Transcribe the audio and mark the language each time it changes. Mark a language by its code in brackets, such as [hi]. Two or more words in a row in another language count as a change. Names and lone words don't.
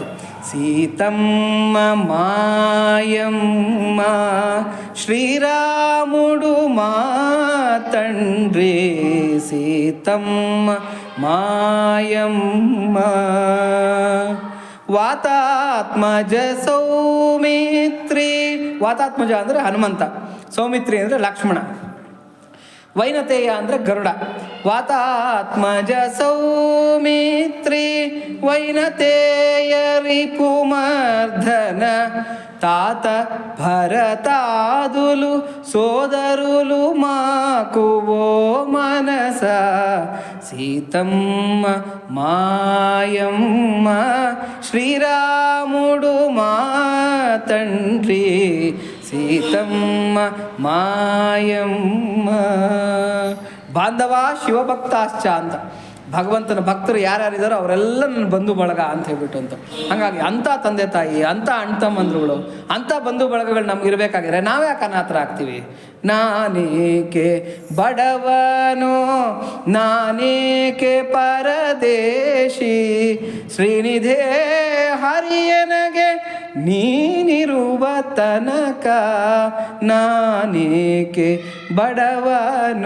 [te] సీతమ్మ మాయమ్మ శ్రీరాముడు మాతండ్రి, సీతమ్మ మాయమ్మ వాతాత్మజ సౌమిత్రి. [kn] ವಾತಾತ್ಮಜ ಅಂದರೆ ಹನುಮಂತ, ಸೌಮಿತ್ರಿ ಅಂದರೆ ಲಕ್ಷ್ಮಣ, ವೈನತೇಯ ಅಂದರೆ ಗರುಡ. [te] వాతాత్మజ సౌమిత్రి వైనతేయ రిపుమర్ధన, తాత భరతాదులు సోదరులు మాకు ఓ మనస, సీతమ్మ మాయమ్మ శ్రీరాముడు మా తండ్రి, సీతమ్మ మాయమ్మ. [kn] ಬಾಂಧವ ಶಿವಭಕ್ತಾಶ್ಚ ಅಂತ, ಭಗವಂತನ ಭಕ್ತರು ಯಾರ್ಯಾರಿದ್ದಾರೋ ಅವರೆಲ್ಲ ನನ್ನ ಬಂಧು ಬಳಗ ಅಂತ ಹೇಳ್ಬಿಟ್ಟು ಅಂತ. ಹಾಗಾಗಿ ಅಂಥ ತಂದೆ ತಾಯಿ, ಅಂಥ ಅಣ್ಣ ತಮ್ಮಂದ್ರುಗಳು, ಅಂಥ ಬಂಧು ಬಳಗಗಳು ನಮ್ಗೆ ಇರಬೇಕಾಗಿದ್ರೆ ನಾವ್ಯಾಕೆ ಅನಾಥರಾಗ್ತೀವಿ? ನಾನೇಕೆ ಬಡವನೋ ನಾನೇಕೆ ಪರದೇಶಿ, ಶ್ರೀನಿಧೇ ಹರಿಯನಗೆ ನೀನಿರುವ ತನಕ ನಾನೇಕೆ ಬಡವನೋ.